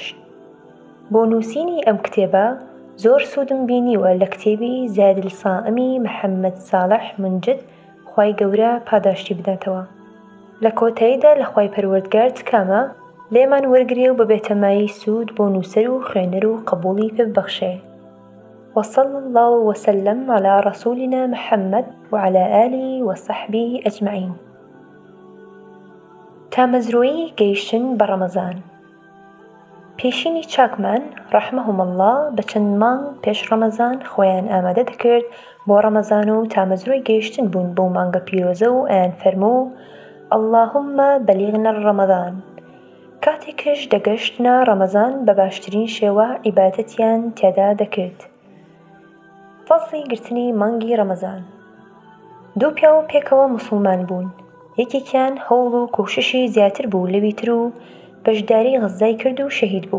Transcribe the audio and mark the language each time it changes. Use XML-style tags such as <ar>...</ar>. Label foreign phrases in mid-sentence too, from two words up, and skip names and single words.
<ckb>بۆ نووسینی ئەم کتێبە زۆر سوودم بینیوە لە کتێبی زادالسائمی محەممەد ساڵح منجد، خوای گەورە پاداشتی بداتەوە. لە کۆتاییدا لە خوای پەروەردگار تکامە لێمان وەرگرێ و بەبێتەمایی سوود بۆ نووسەر و خوێنەر و قبوڵی پێببەخشێ.</ckb> <ar>وصلى الله وسلم على رسولنا محمد وعلى آله وصحبه أجمعين.</ar> <ckb>تامەزرۆیی گەیشتن بە ڕەمەزان. پێشینی چاکمان</ckb> <ar>ڕەحمەهم الله</ar> <ckb>بە چەند مانگ پێش ڕەمەزان خۆیان ئامادە دەکرد بۆ ڕەمەزان و تامەزرۆی گەیشتن بوون بۆ مانگە پیرۆزە و ئەیان فەرموو:</ckb> <ar>اللهم بلغنا رمضان.</ar> <ckb>کاتێکش دەگەشتنە ڕەمەزان بە باشترین شێوە عیبادەتیان تێدا دەکرد. فەزڵی گرتنی مانگی ڕەمەزان. دوو پیا و پێکەوە موسڵمان بوون، یەکێکیان هەوڵ و کۆششی زیاتر بوو لەوی تر و بەشداری غەزای کرد و شەهید بوو.</ckb>